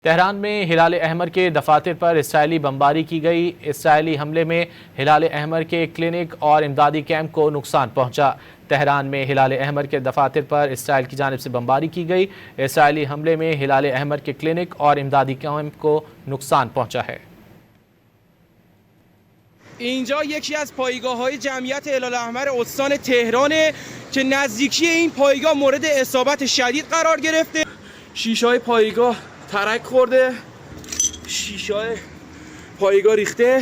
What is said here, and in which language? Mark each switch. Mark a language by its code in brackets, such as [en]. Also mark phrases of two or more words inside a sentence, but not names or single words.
[ur] تہران میں ہلال احمر کے دفاتر پر اسرائیلی بمباری کی گئی. اسرائیلی حملے میں ہلال احمر کے کلینک اور امدادی کیمپ کو نقصان پہنچا. تہران میں ہلال احمر کے دفاتر پر اسرائیل کی جانب سے بمباری کی گئی. اسرائیلی حملے میں ہلال احمر کے کلینک اور امدادی کیمپ کو نقصان پہنچا ہے. [fa] اینجا یکی از پایگاه‌های جمعیت هلال احمر استان تهرانه که نزدیکی این پایگاه مورد اصابت شدید قرار گرفته. شیشه‌های پایگاه ترک خورده، شیشه‌های پایگاه ریخته.